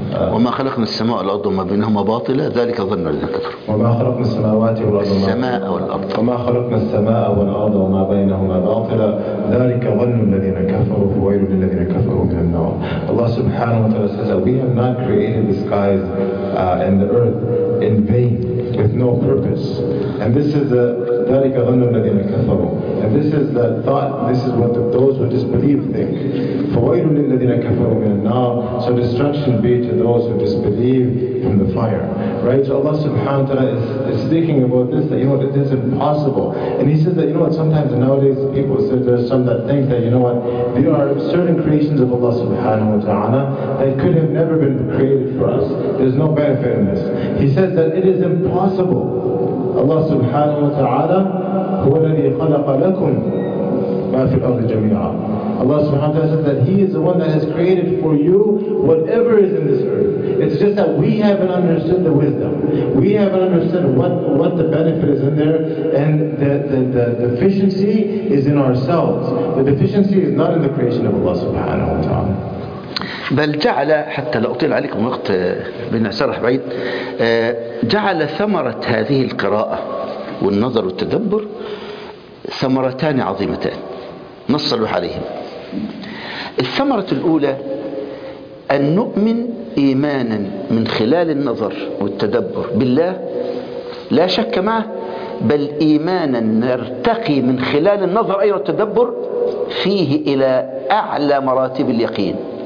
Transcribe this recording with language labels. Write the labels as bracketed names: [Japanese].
[Arabic] وما خلقنا السماء والأرض وما بينهما باطلا ذلك ظن الذين كفروا. وما خلقنا السماوات والأرض السماء والأرض وما خلقنا السماء والأرض وما بينهما باطلا ذلك ظن الذين كفروا فويل للذين كفروا من النار. [English] الله سبحانه وتعالى says we have not created the skies and the earth in vain with no purpose. And this is the [Arabic] ذلك ظن الذين كفروا. [English] And this is the thought, this is what those who disbelieve think. [Arabic] فويل للذين كفروا من النار. [English] So destruction be to those who disbelieve from the fire. Right? So Allah subhanahu wa ta'ala is speaking about this, that you know what, it is impossible. And he says that, you know what, sometimes nowadays people say, there's some that think that, you know what, there are certain creations of Allah subhanahu wa ta'ala that could have never been created for us. There's no benefit in this. He says that it is impossible. [Arabic] Allah subhanahu wa ta'ala هو الذي خلق لكم ما في الأرض جميعا. [English] Allah subhanahu wa ta'ala says that He is the one that has created for you whatever is in this earth. It's just that we haven't understood the wisdom. We haven't understood what the benefit is in there, and the deficiency is in ourselves. The deficiency is not in the creation of Allah subhanahu wa ta'ala. [Arabic] بل جعل، حتى لا أطيل عليكم وقت بنا سرح بعيد، جعل ثمرة هذه القراءة والنظر والتدبر ثمرتان عظيمتان نصلوا عليهم. الثمرة الأولى أن نؤمن إيمانا من خلال النظر والتدبر بالله لا شك معه، بل إيمانا نرتقي من خلال النظر أيضا والتدبر فيه إلى أعلى مراتب اليقين.